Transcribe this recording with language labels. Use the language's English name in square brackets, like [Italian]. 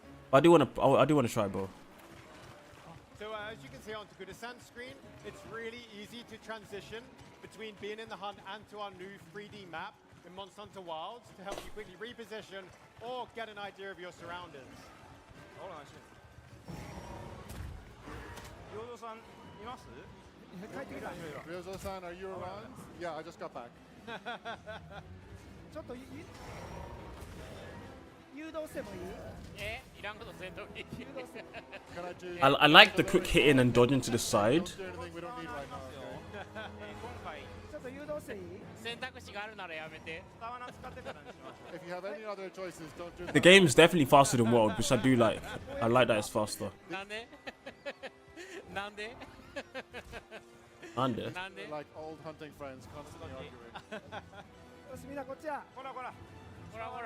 [English] But I do want to try bow. So as you can see on Takuda-san's screen, it's really easy to transition between being in the hunt and to our new 3D map in Monster Hunter Wilds to help you quickly reposition or get an idea of your surroundings. [Japanese] お願いします洋蔵さんいます帰ってきた。 [English] Ryozo-san, are you around? Yeah, I just got back. [Japanese] ちょっと誘導してもいい？いらんことせんとき [English] Can I do? I like the quick hitting and dodging to the side. Don't do anything we don't need right now. Okay? [Japanese] 今回ちょっと誘導していい？選択肢があるならやめて使わな使ってからにしましょう [English] If you have any other choices, don't do The that. game is definitely faster than World, which I do like. I like that it's faster. [Japanese] なんでなんで [English] And [Japanese] なんで [English] Like old hunting friends constantly arguing. [Japanese] よしみんなこっちや。ほらほらほらほら